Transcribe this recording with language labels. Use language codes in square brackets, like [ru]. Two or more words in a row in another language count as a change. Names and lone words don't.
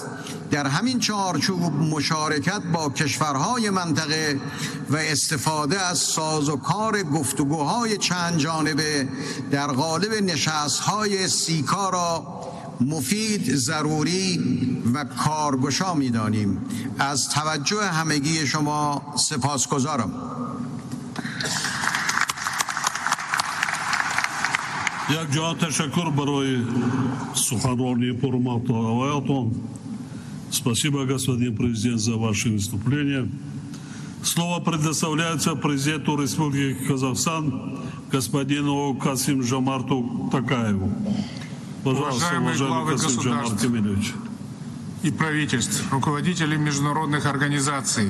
[fa] در همین چارچوب مشارکت با کشورهای منطقه و استفاده از سازوکار گفتگوهای چند جانبه در قالب نشست‌های سیکا را مفید، ضروری و کارگشا می‌دانیم. از توجه همگی شما سپاسگزارم. [tg] Як ҷо ташаккур барои суханронии пурмавтоаваятон. [ru] Спасибо, господин президент, за ваше выступление. Слово предоставляется президенту Республики Казахстан господину Касым-Жомарту Токаеву. Пожалуйста, уважаемый Касым-Жомарт Кемелевич. И правительств, руководителей международных организаций.